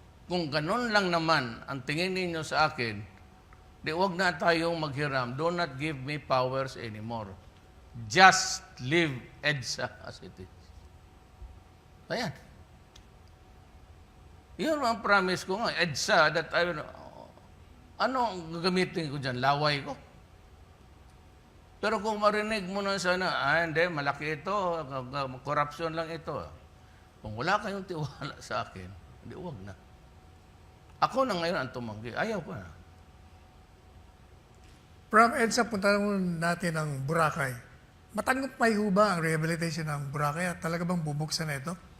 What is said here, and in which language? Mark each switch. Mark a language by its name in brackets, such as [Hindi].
[Filipino] Kung ganun lang naman ang tingin ninyo sa akin, di wag na tayong maghiram. [English] Do not give me powers anymore. Just leave EDSA as it is. [Filipino] Ayan. Yun ang promise ko nga, EDSA, [English] that I will, [Filipino] ano ang gagamitin ko dyan? Laway ko? Pero kung marinig mo na sana, hindi, malaki ito, corruption lang ito. Kung wala kayong tiwala sa akin, hindi, wag na. Ako na ngayon ang tumanggi. Ayaw ko na. From EDSA, punta natin ang Boracay. Matagumpay ho ba ang rehabilitation ng Boracay at talaga bang bubuksan na ito?